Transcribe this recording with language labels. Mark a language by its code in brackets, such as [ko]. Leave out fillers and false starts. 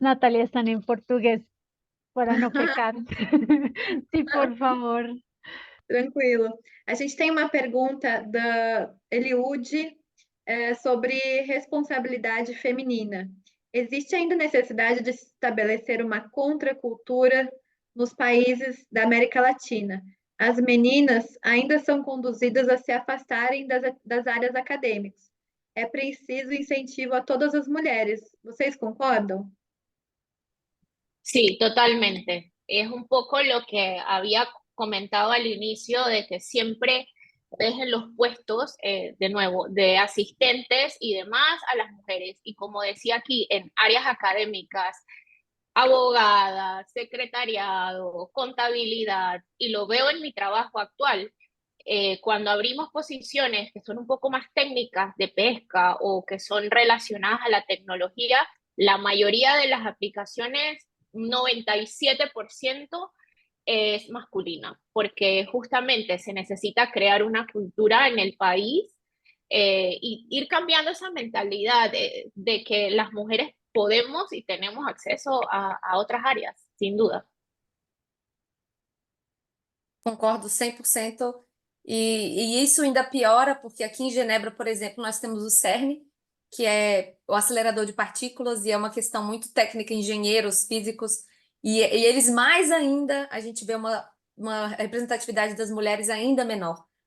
[es] Natalia, están en portugués para no pecar. Sí, por favor. Tranquilo. [pt] A gente tem uma pergunta da Eliude sobre responsabilidade feminina. Existe ainda necessidade de se estabelecer uma contracultura nos países da América Latina? As meninas ainda são conduzidas a se afastarem das áreas acadêmicas. É preciso incentivo a todas as mulheres. Vocês concordam? [es] Sí, totalmente. Es un poco lo que había comentado al inicio de que siempre ves en los puestos, de nuevo, de asistentes y demás a las mujeres. Y como decía aquí, en áreas académicas, abogadas, secretariado, contabilidad, y lo veo en mi trabajo actual. Cuando abrimos posiciones que son un poco más técnicas de pesca o que son relacionadas a la tecnología, la mayoría de las aplicaciones, 97% es masculina, porque justamente se necesita crear una cultura en el país y ir cambiando esa mentalidad de que las mujeres podemos y tenemos acceso a otras áreas, sin duda. [pt] Concordo 100%. E isso ainda piora, porque aqui em Genebra, por exemplo, nós temos o CERN, que é o acelerador de partículas, e é uma questão muito técnica, engenheiros, físicos, e eles mais ainda, a gente vê uma representatividade das mulheres ainda menor.